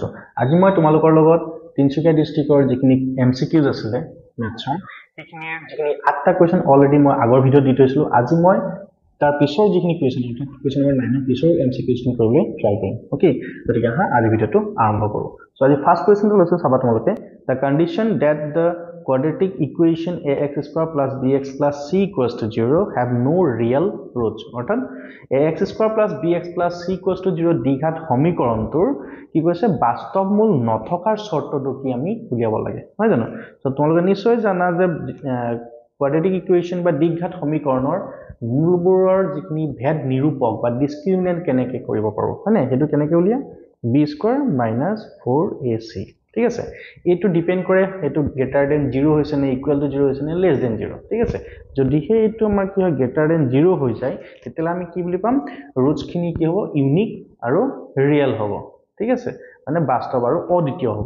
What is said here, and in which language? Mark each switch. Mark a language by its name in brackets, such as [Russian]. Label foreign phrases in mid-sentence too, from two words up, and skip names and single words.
[Assamese] আজি মই তোমালোকৰ লগত তিনচুকীয়া ডিস্ট্ৰিক্টৰ যিখিনি MCQs আছিলে মেথছৰ সেইখিনিৰ যিখিনি 8টা কোৱেশ্চন অলৰেডি মই আগৰ ভিডিঅ দি থৈছিলো। আজি মই তাৰ পিছৰ যিখিনি কোৱেশ্চন আছে কোৱেশ্চন নম্বৰ 9 পিছৰ MCQs খিনি কৰিবলৈ ট্ৰাই কৰিম। ওকে, গতিকে আজি ভিডিঅটো আৰম্ভ কৰো। সো আজি ফাৰ্স্ট কোৱেশ্চনটো লৈছো চাবা তোমালোকে [English] the condition that the quadratic equation ax square plus bx plus c equals to 0 have no real roots [Assamese] অর্থাৎ [English] ax square plus bx plus c equals to 0 [Assamese] দ্বিঘাত সমীকৰণটোৰ কি কৈছে বাস্তৱ মূল নথকাৰ শৰ্তটো কি আমি উলিয়াব লাগে হয় জানো। তো তোমালোকে নিশ্চয় জানা যে [English] quadratic equation [Assamese] বা দ্বিঘাত সমীকৰণৰ মূলবোৰৰ যিখিনি ভেদ নিৰূপক বা ডিসক্ৰিমিনেন্ট কেনেকৈ কৰিব পাৰো হয়নে, হেতু কেনেকৈ উলিয়া [English] b square minus 4ac [Assamese] ঠিক আছে। এটো ডিপেন্ড কৰে এটো [English] greater than 0 [Assamese] হৈছে নে [English] equal to 0 [Assamese] হৈছে নে [English] less than 0 [Assamese] ঠিক আছে। যদি হে এটো আমাৰ কি হয় [English] greater than 0 [Assamese] হৈ যায় তেতিয়ালে আমি কি বুলি পাম ৰুটস খিনি কি হ'ব ইউনিক আৰু ৰিয়েল হ'ব ঠিক আছে, মানে বাস্তৱ আৰু অদ্বিতীয় হ'ব।